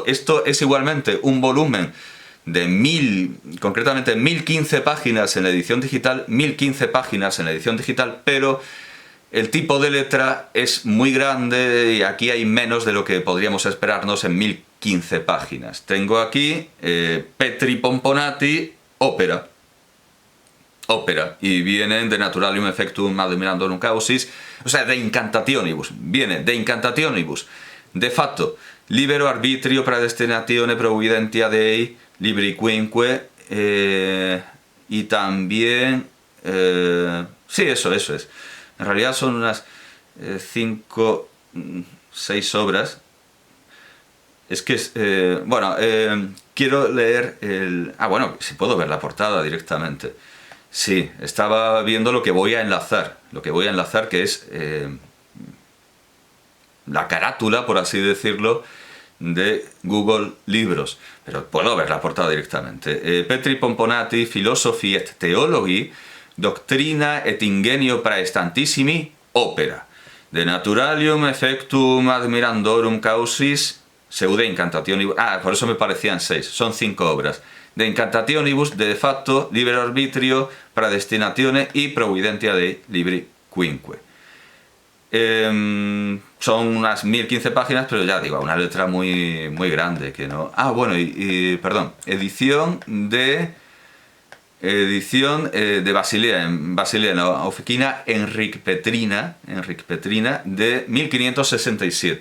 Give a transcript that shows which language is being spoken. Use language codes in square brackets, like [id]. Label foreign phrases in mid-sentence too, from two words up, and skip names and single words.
[es] Esto es igualmente un volumen de concretamente 1015 páginas en la edición digital, 1015 páginas en la edición digital, pero el tipo de letra es muy grande y aquí hay menos de lo que podríamos esperarnos en 1015 páginas. Tengo aquí Petri Pomponati, ópera, y vienen de Naturalium Effectum Admirandorum Causis, o sea, De Incantationibus, viene De Incantationibus, De Fato, Libero Arbitrio Praedestinatione Providentia Dei, Libri Quinque, y también, sí, eso es. En realidad son unas 5, 6 obras. Es que, bueno, quiero leer bueno, si puedo ver la portada directamente. Sí, estaba viendo lo que voy a enlazar. Lo que voy a enlazar, que es la carátula, por así decirlo, de Google Libros. Pero puedo ver la portada directamente. Petri Pomponati, Philosophy et Theology, Doctrina et Ingenio praestantissimi, Opera. De Naturalium effectum admirandorum causis, Pseude Incantationibus... Ah, por eso me parecían 6. Son 5 obras. De Incantationibus, de facto, Libero Arbitrio, Predestinatione y Providentia Dei Libri Quinque. Son unas 1015 páginas, pero ya digo, una letra muy, muy grande que no... Ah, bueno, perdón, edición de Basilea, en oficina Enric Petrina de 1567.